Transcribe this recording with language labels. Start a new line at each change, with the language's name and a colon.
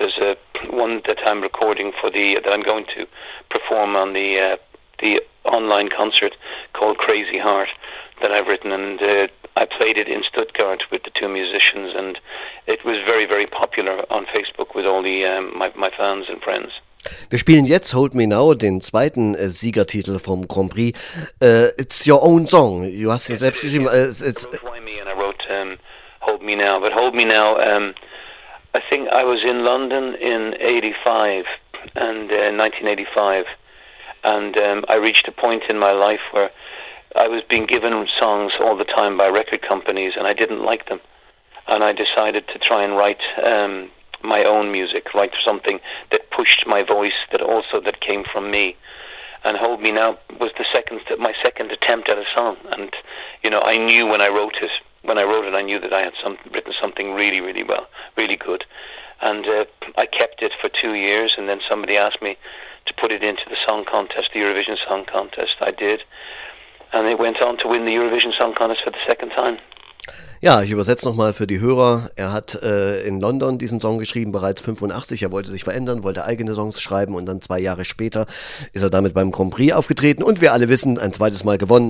English: There's one that I'm recording that I'm going to perform on the online concert called Crazy Heart that I've written, and I played it in Stuttgart with the two musicians, and it was very, very popular on Facebook with all the my fans and friends.
German: Wir spielen jetzt Hold Me Now, den zweiten Siegertitel vom Grand Prix.
English: It's your own song. You
German: hast ihn selbst geschrieben.
English: It's Why Me, and I wrote Hold Me Now. But Hold Me Now, I think I was in London in 85, and 1985, and I reached a point in my life where I was being given songs all the time by record companies, and I didn't like them. And I decided to try and write my own music, write something that pushed my voice, that came from me. And Hold Me Now was my second attempt at a song. And, I knew when I wrote it, I knew that I had written something really, really well, really good. And I kept it for 2 years, and then somebody asked me to put it into the song contest, the Eurovision Song Contest. I did. And it went on to win the Eurovision Song Contest for the second time.
German: Ja, ich übersetze nochmal für die Hörer. Er hat in London diesen Song geschrieben, bereits 85. Er wollte sich verändern, wollte eigene Songs schreiben, und dann 2 Jahre später ist er damit beim Grand Prix aufgetreten. Und wir alle wissen, ein zweites Mal gewonnen.